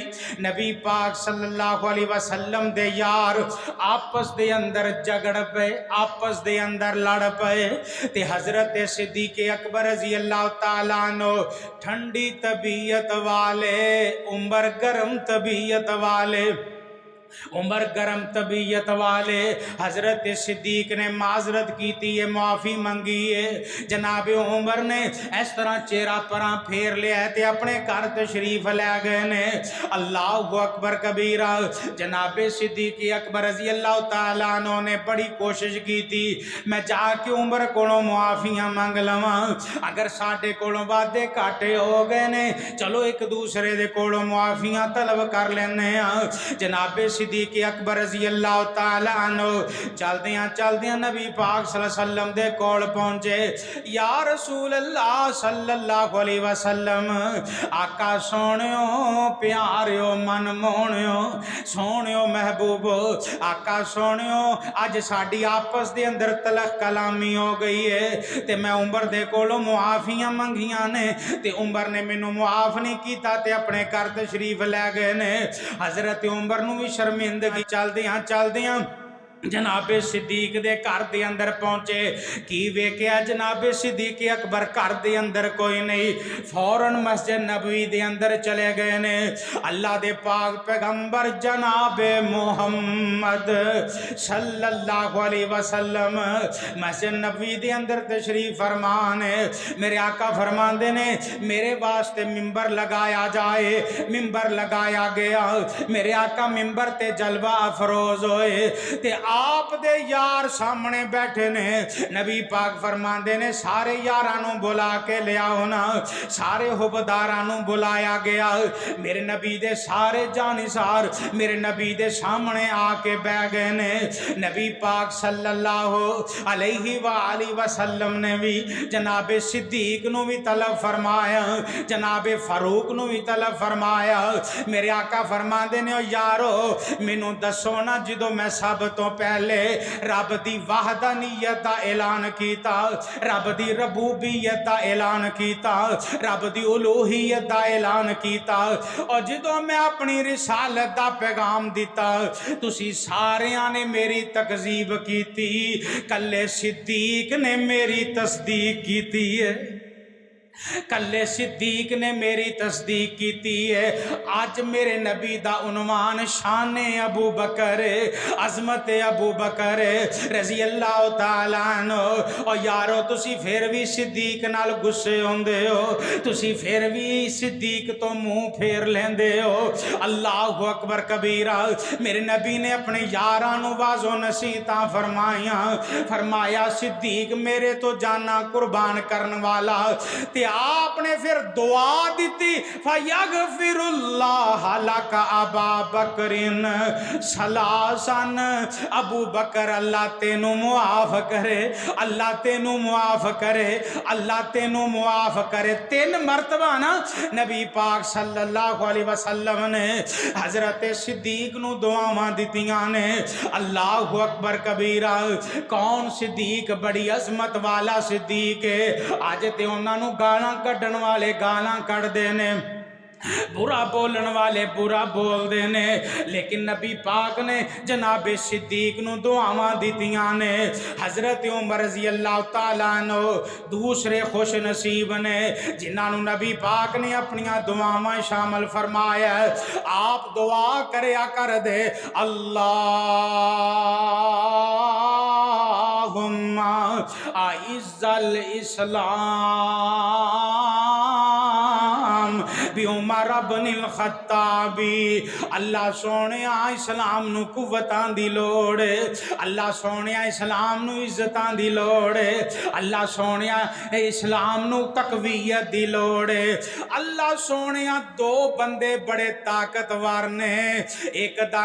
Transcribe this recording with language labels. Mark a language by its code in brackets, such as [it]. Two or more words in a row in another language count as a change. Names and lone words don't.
[pa] نبی پاک [ar] صلی اللہ علیہ وسلم [pa] دے یار آپس دے اندر جھگڑ پے، آپس دے اندر لڑ پے، تے حضرت صدیق اکبر [ar] رضی اللہ تعالی عنہ [pa] ٹھنڈی طبیعت والے، عمر گرم طبیعت والے، عمر گرم طبیعت والے، حضرت صدیق نے [ur] معذرت کی تھی، [pa] معافی منگی ہے۔ جناب عمر نے اس طرح چہرہ پراں پھیر لیا ہے تے اپنے گھر تشریف لے گئے نے۔ [ar] اللہ اکبر کبیرہ۔ [pa] جناب صدیق اکبر [ar] رضی اللہ تعالیٰ عنہ [pa] نے [ur] بڑی کوشش کی تھی [pa] میں جا کے عمر کولوں معافیاں منگ لواں، اگر ساڈے کولوں وعدے کاٹے ہو گئے نے چلو ایک دوسرے دے کولوں معافیاں طلب کر لینے ہاں۔ جناب صدیق اکبر [ar] رضی اللہ تعالی عنہ [pa] چلدیاں نبی پاک [ar] صلی اللہ علیہ وسلم [pa] دے کول پہنچے۔ [ar] یا رسول اللہ صلی اللہ علیہ وسلم، [pa] آقا سونیو پیاریو من مونیو سونیو محبوب، آقا سونیو اج ساڈی آپس دے اندر تلخ کلامی ہو گئی ہے تے میں عمر دے کولوں معافیاں منگیاں نے تے عمر نے مینوں معاف نہیں کیتا تے اپنے گھر تشریف لے گئے نے۔ حضرت عمر نو بھی شرمندگی چل دیاں جناب صدیق دے گھر دے اندر پہنچے کی ویکھیا جناب صدیق اکبر گھر دے اندر کوئی نہیں فوراً مسجد نبوی دے اندر چلے گئے نے اللہ دے پاک پیغمبر جناب محمد [ar] صلی اللہ علیہ وسلم [pa] مسجد نبوی دے اندر تشریف فرمان میرے آقا فرماندے نے میرے واسطے منبر لگایا جائے منبر لگایا گیا میرے آقا منبر تے جلوہ افروز ہوئے تے آپ دے یار سامنے بیٹھے نے نبی پاک فرماندے نے سارے یاراں نوں بلا کے لیاؤ نا سارے حبداراں نوں بلایا گیا میرے نبی دے سارے جانثار میرے نبی دے سامنے آکے بیٹھ گئے نے نبی پاک [ar] صلی اللہ علیہ وسلم [pa] نے بھی جناب صدیق نوں بھی طلب فرمایا جناب فاروق نوں بھی طلب فرمایا میرے آقا فرماندے نے او یارو مینوں دسو نا جدوں میں سب توں پہلے رب دی وحدانیت دا اعلان کیتا رب دی ربوبیت دا اعلان کیتا رب دی الوہیت دا اعلان کیتا اور جدوں میں اپنی رسالت دا پیغام دتا تسی ساریاں نے میری تکذیب کیتی کلے صدیق نے میری تصدیق کیتی ہے کلے صدیق نے میری تصدیق کی ہے آج میرے نبی دا عنوان شان ابو بکر عظمت ابو بکر [ar] رضی اللہ تعالی عنہ [pa] اور یارو تسی پھر بھی صدیق نال غصے ہوندے ہو تسی پھر بھی صدیق توں منہ پھیر لیندے ہو [ar] اللہ اکبر کبیرا [pa] میرے نبی نے اپنے یاراں نوں وعظ و نصیحتاں فرمایا صدیق میرے توں جان قربان کرنے والا تے آپ نے پھر دعا دتی [ar] فيغفر الله لك أبا بكر [pa] ثلاثاً ابو بکر اللہ تینوں معاف کرے اللہ تینوں معاف کرے اللہ تینوں معاف کرے 3 مرتبہ نا نبی پاک [ar] صلی اللہ علیہ [pa] وسلم نے حضرت صدیق نوں دعاواں دتیاں نے [ar] اللہ اکبر کبیرا [pa] کون صدیق بڑی عظمت والا صدیق ہے اج تے اوہناں نوں گالاں کڈھن والے گالاں کڈھدے نے برا بولن والے برا بولدے نے لیکن نبی پاک نے جناب صدیق نوں دعاواں دتیاں نے حضرت عمر [ar] رضی اللہ تعالی عنہ [pa] دوسرے خوش نصیب نے جنہاں نوں نبی پاک نے اپنیاں دعاواں شامل فرمایا آپ دعا کریا کردے [ar] اللهم أعز الإسلام بعمر ابن الخطاب [pa] اللہ سوہنے اسلام نوں قوتاں دی لوڑ اللہ سوہنے اسلام نوں عزتاں دی لوڑ اللہ سوہنے اسلام نوں تقویت دی لوڑ اللہ سوہنے 2 بندے بڑے طاقتور نے اک دا